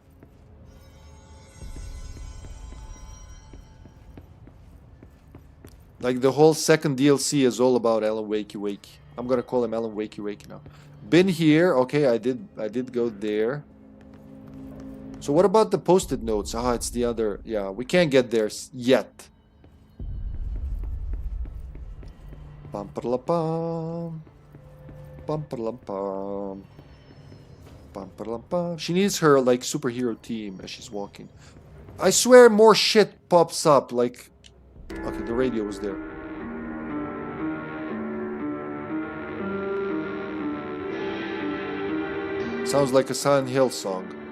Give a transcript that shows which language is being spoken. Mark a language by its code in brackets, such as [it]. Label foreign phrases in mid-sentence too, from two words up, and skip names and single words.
[en] Like the whole second DLC is all about Alan Wakey. I'm gonna call him Alan Wakey now. Been here, okay, I did go there. So what about the post-it notes? Ah, it's the other, yeah, we can't get there yet. Bum-pa-la-pum. Bum-pa-la-pum. Bum-pa-la-pum. She needs her, like, superhero team as she's walking. I swear more shit pops up, like... Okay, the radio was there. Sounds like a Silent Hill song.